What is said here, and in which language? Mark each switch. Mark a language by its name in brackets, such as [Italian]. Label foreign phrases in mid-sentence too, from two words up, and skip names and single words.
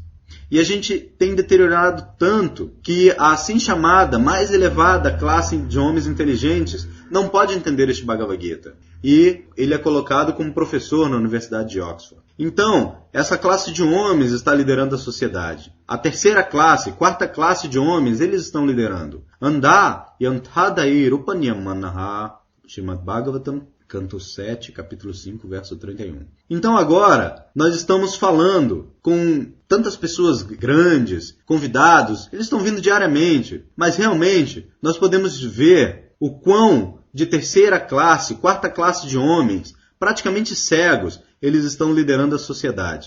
[Portuguese] E a gente tem deteriorado tanto que a assim chamada mais elevada classe de homens inteligentes não pode entender este Bhagavad Gita. E ele é colocado como professor na Universidade de Oxford. Então, essa classe de homens está liderando a sociedade. A terceira classe, quarta classe de homens, eles estão liderando. [Sanskrit] अन्धा यथान्धैर् उपनीयमानाः, Srimad Bhagavatam, [Portuguese] canto 7, capítulo 5, verso 31. Então agora, nós estamos falando com tantas pessoas grandes, convidados, eles estão vindo diariamente, mas realmente nós podemos ver o quão de terceira classe, quarta classe de homens, praticamente cegos, eles estão liderando a sociedade.